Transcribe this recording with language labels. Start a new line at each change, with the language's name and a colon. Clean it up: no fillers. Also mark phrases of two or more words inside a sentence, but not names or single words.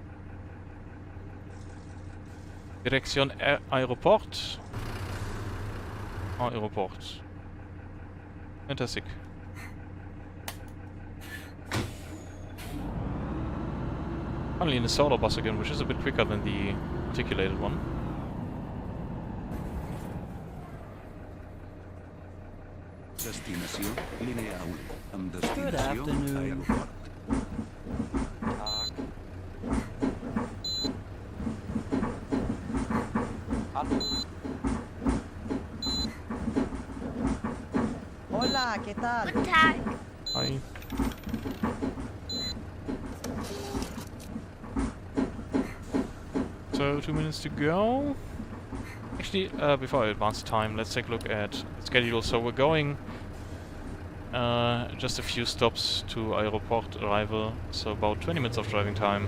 English: Direction Aeroport. Aeroport. Fantastic. Finally in the solar bus again, which is a bit quicker than the articulated one.
Catalan: Destinació línia 1 amb destinació
English: Good afternoon. Aeroport.
German: Tag. Hallo.
Spanish: Hola, ¿qué tal?
German: Guten Tag.
English: Hi. So 2 minutes to go. Actually, before I advance time, let's take a look at the schedule. So we're going just a few stops to Aeroport arrival, so about 20 minutes of driving time.